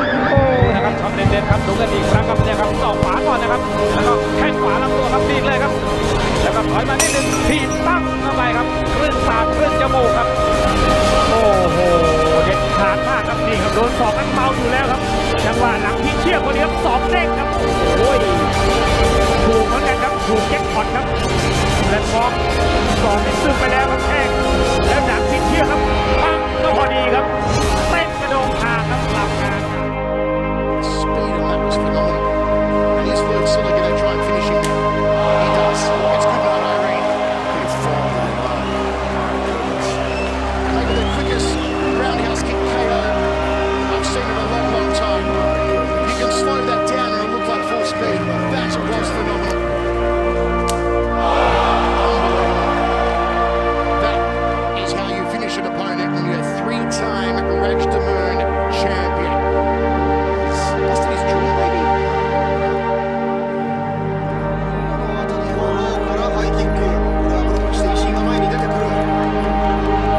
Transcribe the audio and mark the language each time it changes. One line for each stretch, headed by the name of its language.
Thai: โอ้นะครับช็อตเด็ดๆครับดูกันอีกครั้งครับเนี่ยครับต่อขวาก่อนนะครับแล้วก็แข้งขวาลำตัวครับดีดเลยครับแล้วก็ถอยมานิดนึงถีบตั้งเข้าไปครับครึ่งปากครึ่งจมูกครับโอ้โหเด็ดขาดมากครับนี่ครับโดนศอกนั้นเมาอยู่แล้วครับจังหวะหลังที่เชี่ยวคนนี้ครับศอกเด้งครับโอ้ยถูกเหมือนกันครับถูกแจ็คพอตครับและฟองศอกนี่ซึมไปแล้วครับแข้งแล้วหลังที่เชี่ยวครับปั้งก็พอดีครับเต้นกระโดงคางครับหลับงาน
English: Speed on that was phenomenal. And is Lloyd Silla going to try and finish him now? He does. It's good night, Irene. Good form, maybe the quickest roundhouse kick KO I've seen in a long, long time. You can slow that down and it'll look like full speed. That was phenomenal. That is how you finish an opponent when you're a three-time Raj Damoon champion. Busted his jaw, maybe.
Japanese: からハイキック、これはブロックして石井が前に出てくる。